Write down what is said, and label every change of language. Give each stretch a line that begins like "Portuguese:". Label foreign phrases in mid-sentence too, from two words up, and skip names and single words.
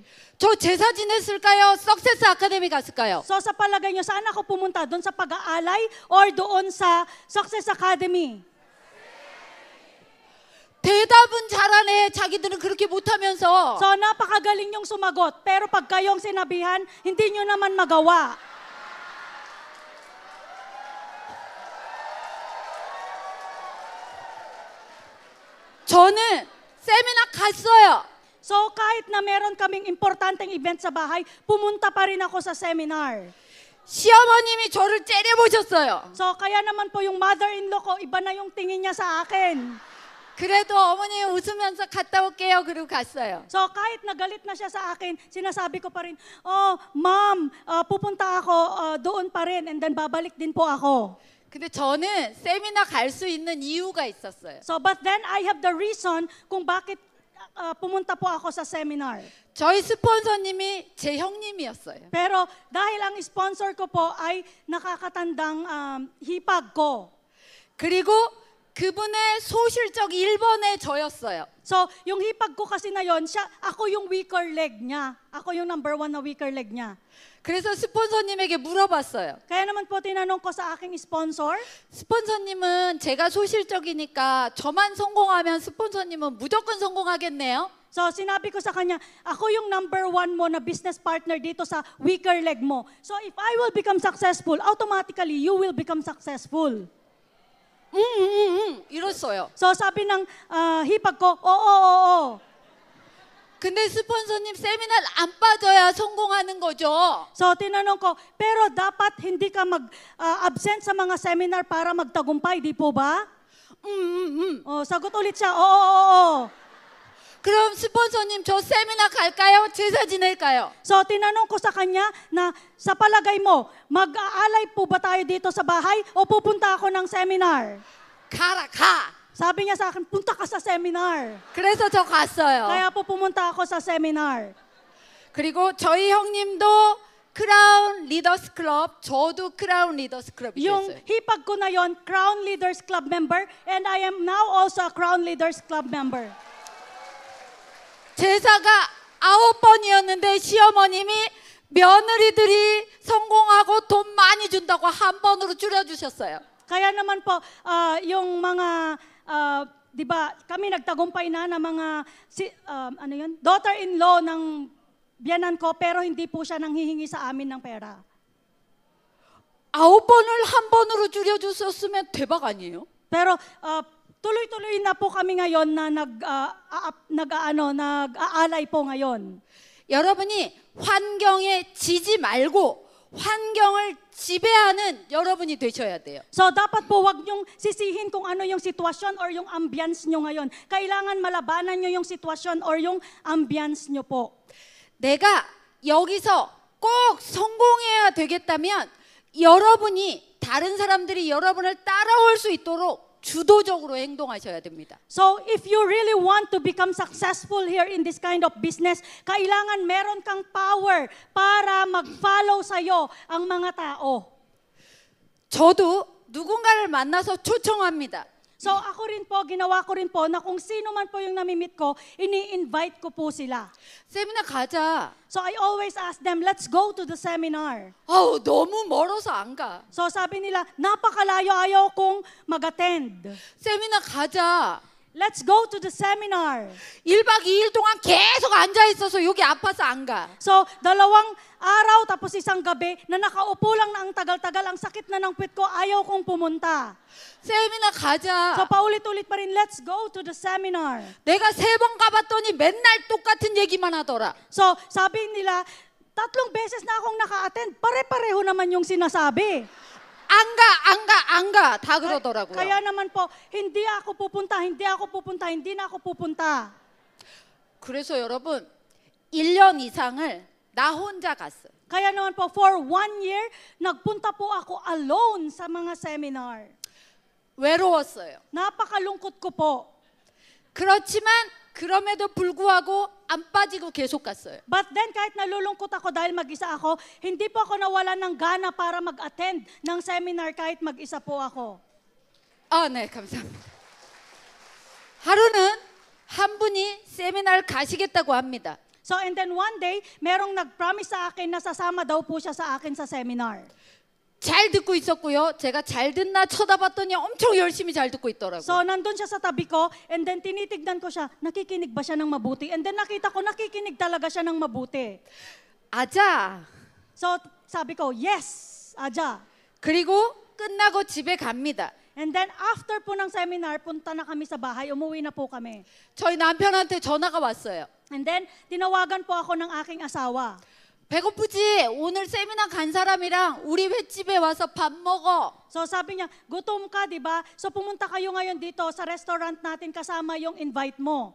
Korean: 저 제사 지냈을까요? 석세스 아카데미 갔을까요?
Filipino: So sa palagay nyo, saan ako pumunta? Doon sa pag-aalay or doon sa Success Academy?
Korean: 대답은 잘하네. 자기들은 그렇게 못하면서.
Filipino: So napakagaling yung sumagot, pero pag kayong sinabihan, hindi nyo naman magawa.
Korean: 저는 세미나 갔어요.
Filipino: So kahit na meron kaming importanteng event sa bahay, pumunta pa rin ako sa seminar.
Korean: 시어머님이 저를 째려보셨어요.
Filipino: So kaya naman po yung mother-in-law ko, iba na yung tingin niya sa akin.
Korean: 그래도 어머님 웃으면서 갔다 올게요. 그리고 갔어요.
Filipino: So kahit nagalit na siya sa akin, sinasabi ko pa rin, oh ma'am, pupunta ako doon pa rin
English: and then
Filipino: babalik din po ako.
Korean: 근데 저는 세미나 갈 수 있는 이유가 있었어요.
English: So but then I have the reason
Filipino: kung bakit pumunta po ako sa seminar.
Korean: 저희 스폰서님이 제 형님이었어요.
Filipino: Pero dahil ang sponsor ko po ay nakakatandang hipag ko.
Korean: 그리고 그분의 소실적 1번에 저였어요.
Filipino: So, yung hipag ko kasi na yon, ako yung
English: weaker leg
Filipino: niya. Ako yung number 1 na
English: weaker leg
Filipino: niya.
Korean: 그래서 스폰서님에게 물어봤어요.
Filipino: Kaya naman po tinanong ko sa aking sponsor,
Korean: 스폰서님은 제가 소실적이니까 저만 성공하면 스폰서님은 무조건 성공하겠네요.
Filipino: so sinabi ko sa kanya, ako yung number 1 mo na
English: business partner
Filipino: dito sa
English: weaker leg
Filipino: mo.
English: So, if I will become successful, automatically you will become successful.
Korean: 이랬어요.
Filipino: So, sabi ng hipag ko, oo.
Korean: 근데 스폰서님 세미나를 안 빠져야 성공하는 거죠.
Filipino: So, tinanong ko, pero dapat hindi ka mag-absent sa mga seminar para magtagumpay, di po ba? Oh, sagot ulit siya, oo.
Korean: 그럼 스폰서님 저 세미나 갈까요? 제사 지낼까요?
Filipino: So, tinanong ko sa kanya na sa palagay mo, mag-aalay po ba tayo dito sa bahay o pupunta ako ng seminar?
Korean: 가라 가.
Filipino: Sabi niya sa akin, punta ka sa seminar.
Korean: 그래서 저 갔어요.
Filipino: Kaya po pumunta ako sa seminar.
Korean: 그리고 저희 형님도 크라운 리더스 클럽, 저도 크라운 리더스 클럽이
Filipino: Yung
Korean: 됐어요.
Filipino: hipag ko na yon,
English: Crown Leaders Club member, and I am now also a Crown Leaders Club member.
Korean: 제사가 9번이었는데 시어머님이 며느리들이 성공하고 돈 많이 준다고 한 번으로 줄여주셨어요.
Filipino: Kaya naman po, yung mga, di ba, kami nagtagumpay na ng mga, daughter-in-law ng biyanan ko, pero hindi po siya nanghihingi sa amin ng pera.
Korean: 9번을 한 번으로 줄여주셨으면 대박 아니에요?
Filipino: Pero tuloy-tuloy na po kami ngayon na nag-aalay po ngayon.
Korean: 여러분이 환경에 지지 말고 환경을 지배하는 여러분이 되셔야 돼요.
Filipino: So dapat po wag niyong sisihin kung ano yung sitwasyon or yung ambience niyo ngayon. Kailangan malabanan niyo yung sitwasyon or yung ambience niyo po.
Korean: 내가 여기서 꼭 성공해야 되겠다면 여러분이 다른 사람들이 여러분을 따라올 수 있도록 주도적으로 행동하셔야 됩니다.
English: So if you really want to become successful here in this kind of business,
Filipino: kailangan meron kang power para mag-follow sa'yo ang mga tao.
Korean: 저도 누군가를 만나서 초청합니다.
Filipino: So ako rin po, ginawa ko rin po na kung sino man po yung namimit ko, ini-invite ko po sila.
Korean: 세미나 가자.
English: So I always ask them, let's go to the seminar.
Korean: 아우 너무 멀어서 안 가.
Filipino: So sabi nila, napakalayo, ayaw kong mag-attend.
Korean: 세미나 가자.
English: Let's go to the seminar.
Korean: 1박 2일 동안 계속 앉아 있어서 여기 아파서 안 가.
Filipino: So, 2 araw tapos isang gabi na nakaupo lang na ang tagal-tagal, ang sakit na ng puwet ko, ayaw kong pumunta.
Korean: 세미나 가자.
Filipino: So, paulit-ulit pa rin,
English: let's go to the seminar.
Korean: 내가 3번 가봤더니 맨날 똑같은 얘기만 하더라.
Filipino: So, sabi nila, 3 beses na akong naka-attend, pare-pareho naman yung sinasabi.
Korean: 안 가. 다 그러더라고요.
Filipino: Kaya naman po, hindi ako pupunta, hindi na ako pupunta.
Korean: 그래서 여러분 1년 이상을 나 혼자 갔어요.
Filipino: Kaya naman po,
English: for 1 year,
Filipino: nagpunta po ako alone sa mga seminar.
Korean: 외로웠어요.
Filipino: Napakalungkot ko po.
Korean: 그렇지만 그럼에도 불구하고 안 빠지고 계속 갔어요.
English: But then
Filipino: kahit nalulungkot ako dahil mag-isa ako, hindi po ako nawalan ng gana para mag-attend ng seminar kahit mag-isa po ako.
Korean: 아, 네, 감사합니다. 하루는 한 분이 세미나를 가시겠다고 합니다.
English: So and then one day,
Filipino: merong nag-promise sa akin na sasama daw po siya sa akin sa seminar.
Korean: 잘 듣고 있었고요. 제가 잘 듣나 쳐다봤더니 엄청 열심히 잘 듣고 있더라고요.
Filipino: So nandun siya sa tabi ko
English: and then
Filipino: tinitignan ko siya, nakikinig ba siya ng mabuti?
English: And then
Filipino: nakita ko nakikinig talaga siya ng mabuti.
Korean: 아자.
Filipino: So sabi ko, yes,
Korean: Aja. 그리고 끝나고 집에 갑니다.
English: And then after
Filipino: po ng seminar, punta na kami sa bahay, umuwi na po kami.
Korean: 저희 남편한테 전화가 왔어요.
English: And then
Filipino: tinawagan po ako ng aking asawa.
Korean: 배고프지? 오늘 세미나 간 사람이랑 우리 횟집에 와서 밥 먹어.
Filipino: So sabi niya, gutom ka, di ba? So pumunta kayo ngayon dito sa restaurant natin kasama yung invite mo.